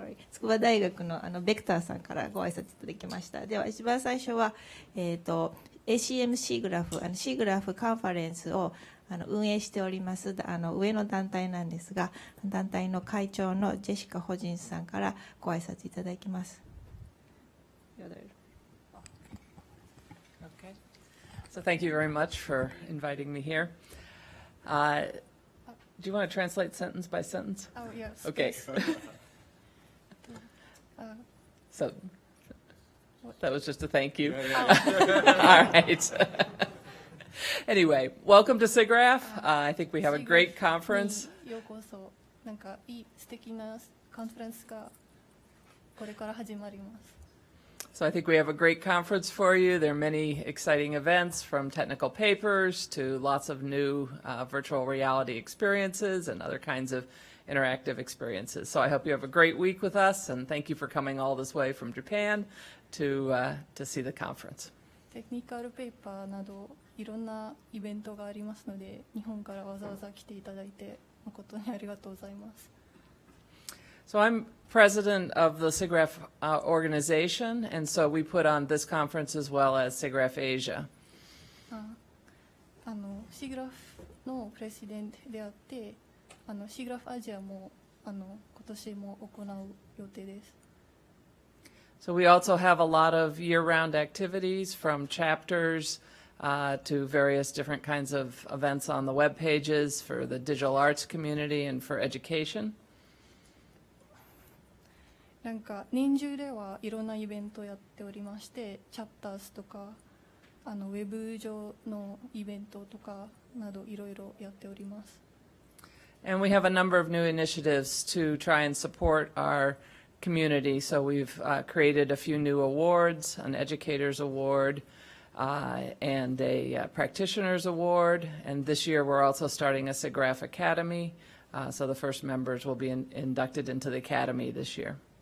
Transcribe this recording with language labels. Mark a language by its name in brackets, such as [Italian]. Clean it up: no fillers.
[Japanese] 筑波大学のベクターさんからご挨拶いただきました。では一番最初は、ACM シーグラフシーグラフカンファレンスを運営しております上の団体なんですが、団体の会長のジェシカ・ホジンスさんからご挨拶いただきます。 [English] Okay. So thank you very much for inviting me here. Do you want to translate sentence by sentence? Oh, yes. Okay. So that was just a thank you. All right. Anyway, welcome to SIGGRAPH. I think we have a great conference. [Japanese] ようこそ。なんかいい素敵なカンファレンスがこれから始まります。 [English] So I think we have a great conference for you. There are many exciting events, from technical papers to lots of new virtual reality experiences and other kinds of interactive experiences. So I hope you have a great week with us, and thank you for coming all this way from Japan to see the conference. [Japanese] テクニカルペーパーなどいろんなイベントがありますので、日本からわざわざ来ていただいて誠にありがとうございます。 [English] So I'm president of the SIGGRAPH organization, and so we put on this conference as well as SIGGRAPH Asia. [Japanese] シグラフのプレジデントであって、シグラフアジアも今年も行う予定です。 [English] So we also have a lot of year-round activities, from chapters to various different kinds of events on the web pages for the digital arts community and for education. [Japanese] なんか年中ではいろんなイベントをやっておりまして、チャプターズとかウェブ上のイベントとかなどいろいろやっております。 [English] And we have a number of new initiatives to try and support our community. So we've created a few new awards, an Educators Award and a Practitioners Award. And this year we're also starting a SIGGRAPH Academy. So the first members will be inducted into the Academy this year.